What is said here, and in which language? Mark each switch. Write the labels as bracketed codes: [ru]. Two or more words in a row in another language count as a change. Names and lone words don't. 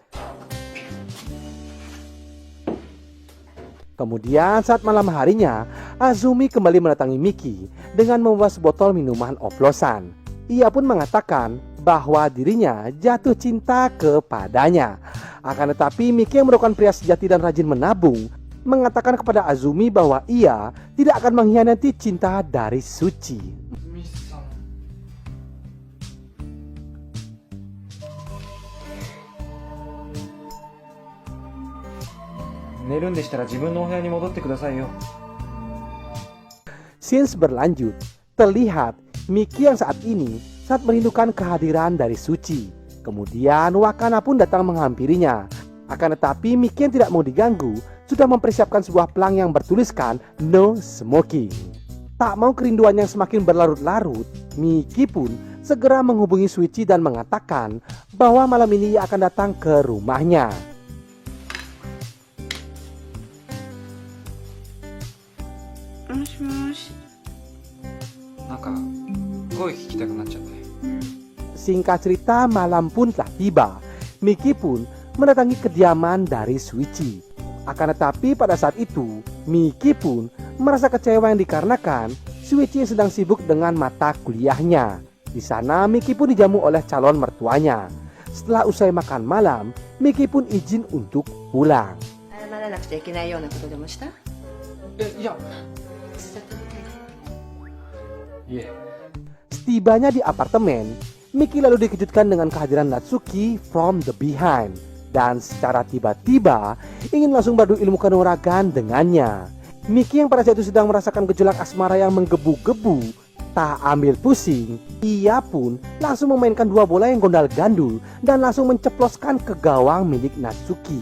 [id] Kemudian saat malam harinya, Azumi kembali mendatangi Miki dengan membawa sebotol minuman oplosan. Ia pun mengatakan bahwa dirinya jatuh cinta kepadanya. Akan tetapi Miki yang merupakan pria sejati dan rajin menabung, mengatakan kepada Azumi bahwa ia tidak akan mengkhianati cinta dari Suci. [ja] 寝るんでしたら自分のお部屋に戻ってくださいよ。 [id] Scenes berlanjut, terlihat Miki yang saat ini sangat merindukan kehadiran dari Suci. Kemudian Wakana pun datang menghampirinya. Akan tetapi Miki yang tidak mau diganggu sudah mempersiapkan sebuah pelang yang bertuliskan [en] "No Smoking". [id] Tak mau kerinduan yang semakin berlarut-larut, Miki pun segera menghubungi Suci dan mengatakan bahwa malam ini ia akan datang ke rumahnya. [ja] もしもし。なんか声聞きたくなっちゃって。 [id] Singkat cerita, malam pun telah tiba. Miki pun mendatangi kediaman dari Suichi. Akan tetapi pada saat itu, Miki pun merasa kecewa yang dikarenakan Suichi sedang sibuk dengan mata kuliahnya. Di sana Miki pun dijamu oleh calon mertuanya. Setelah usai makan malam, Miki pun izin untuk pulang. [ja] 謝らなくちゃいけないようなことでもした？いやいえ。 [id] Setibanya di apartemen, Miki lalu dikejutkan dengan kehadiran Natsuki [en] from the behind. [id] Dan secara tiba-tiba ingin langsung beradu ilmu kanuragan dengannya. Miki yang pada saat itu sedang merasakan gejolak asmara yang menggebu-gebu, tak ambil pusing, ia pun langsung memainkan dua bola yang gondal-gandul dan langsung menceploskan ke gawang milik Natsuki.